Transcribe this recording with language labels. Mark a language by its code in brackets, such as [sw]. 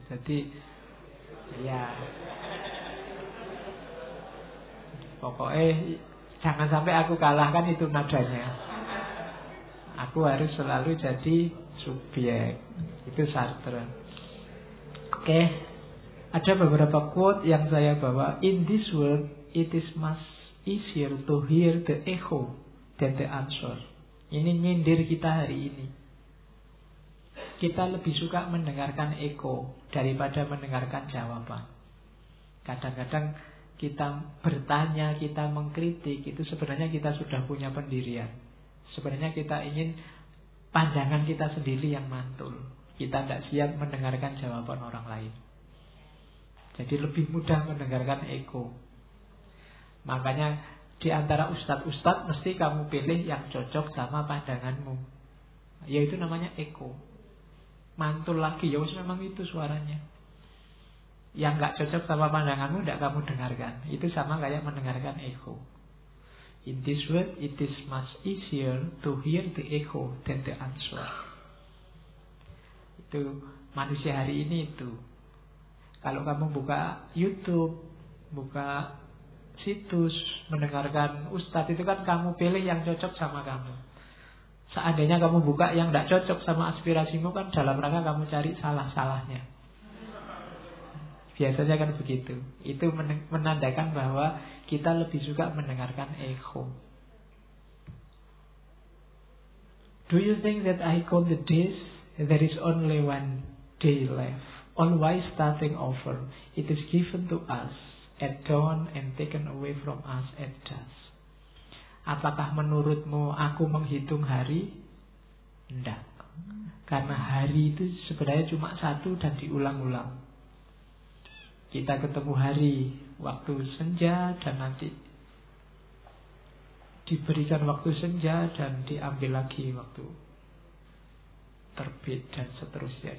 [id] Jadi ya pokoknya jangan sampai aku kalahkan, itu nadanya. Aku harus selalu jadi subjek. Itu Sartre. Oke. Ada beberapa quote yang saya bawa. [en] In this world it is much easier to hear the echo than the answer. [id] Ini nyindir kita hari ini. Kita lebih suka mendengarkan echo daripada mendengarkan jawaban. Kadang-kadang kita bertanya, kita mengkritik, itu sebenarnya kita sudah punya pendirian. Sebenarnya kita ingin pandangan kita sendiri yang mantul. Kita tidak siap mendengarkan jawaban orang lain. Jadi lebih mudah mendengarkan echo. Makanya di antara ustad-ustad mesti kamu pilih yang cocok sama pandanganmu. Yaitu namanya echo. Mantul lagi, ya memang itu suaranya. Yang gak cocok sama pandanganmu gak kamu dengarkan. Itu sama kayak mendengarkan echo. [en] In this world it is much easier to hear the echo than the answer. [id] Itu manusia hari ini itu. Kalau kamu buka YouTube, buka situs, mendengarkan ustaz, itu kan kamu pilih yang cocok sama kamu. Seandainya kamu buka yang gak cocok sama aspirasimu, kan dalam rangka kamu cari salah-salahnya. Biasanya kan begitu. Itu menandakan bahwa kita lebih suka mendengarkan echo. [en] Do you think that I call the days? There is only one day left. Always starting over. It is given to us at dawn and taken away from us at dusk. [id] Apakah menurutmu aku menghitung hari? Tidak. Karena hari itu sebenarnya cuma satu dan diulang-ulang. Kita ketemu hari waktu senja dan nanti diberikan waktu senja dan diambil lagi waktu terbit dan seterusnya.